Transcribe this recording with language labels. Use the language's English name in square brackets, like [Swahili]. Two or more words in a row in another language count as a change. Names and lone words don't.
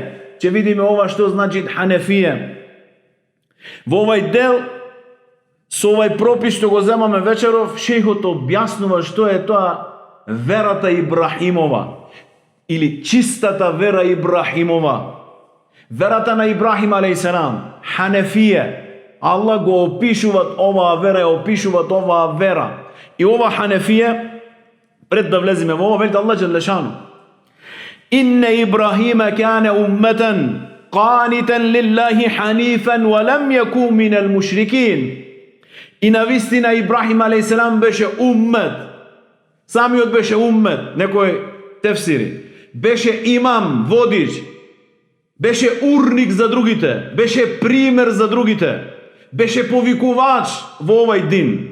[Macedonian] Ќе видиме ова што значи ханафија. Во овај дел, со овај пропис што го земаме вечеров, шейхот објаснува што е тоа верата Ибрахимова или чистата вера Ибрахимова. Верата на Ибрахим алейхиссалам, ханафија. Аллах го опишуваат оваа вера, опишуваат оваа вера. И ова ханафија, пред да влеземе во ова, велите Аллах [Arabic] جل شأنه: "إن إبراهيم كان أمة قانتا لله حنيفا ولم يك من المشركين." [Macedonian] И навистина Ибрахим алейхиссалам беше уммет. Самиот беше уммет, некој тефсири. Беше имам, водич. Беше урник за другите, беше пример за другите, беше повикувач во овај дин.